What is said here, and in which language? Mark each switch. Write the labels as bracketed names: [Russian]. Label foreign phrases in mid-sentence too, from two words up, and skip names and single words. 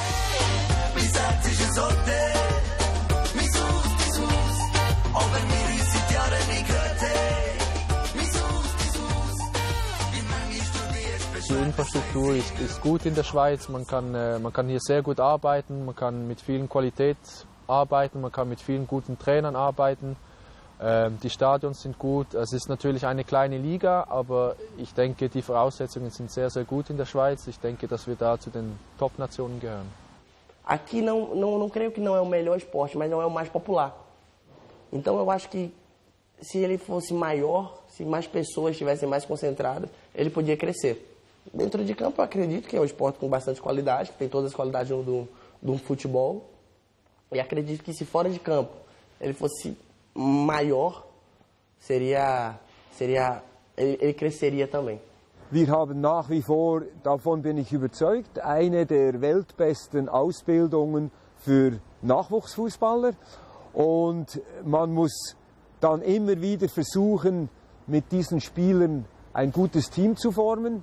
[German] Die Infrastruktur ist gut in der Schweiz, man kann hier sehr gut arbeiten, man kann mit vielen Qualität arbeiten, man kann mit vielen guten Trainern arbeiten. Die Stadions sind gut, es ist natürlich eine kleine Liga, aber ich denke, die Voraussetzungen sind sehr, sehr gut in der Schweiz. Ich denke, dass wir da zu den Top-Nationen gehören. [Portuguese] Aqui não creio que não é o melhor esporte, mas não é o mais popular. Então eu acho que se ele fosse maior, se mais pessoas estivessem mais concentradas, ele podia crescer. Dentro de campo eu acredito que é um esporte com bastante qualidade, que tem todas as qualidades de um futebol. E acredito que se fora de campo ele fosse maior, ele cresceria também. [German] Wir haben nach wie vor, davon bin ich überzeugt, eine der weltbesten Ausbildungen für Nachwuchsfußballer. Und man muss dann immer wieder versuchen, mit diesen Spielern ein gutes Team zu formen.